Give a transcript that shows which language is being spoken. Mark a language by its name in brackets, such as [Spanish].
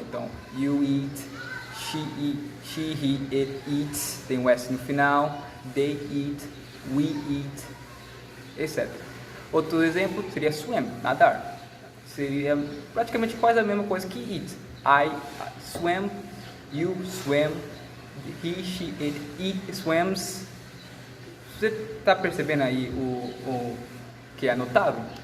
[Portuguese] Então, [English] you eat, she, he, it eats, [Portuguese] tem o S no final, [English] they eat, we eat, [Portuguese] etc. Outro exemplo seria swim, nadar. Seria praticamente quase a mesma coisa que eat. [English] I swim, you swim, he, she, it swims. [Portuguese] Você está percebendo aí o que é notável?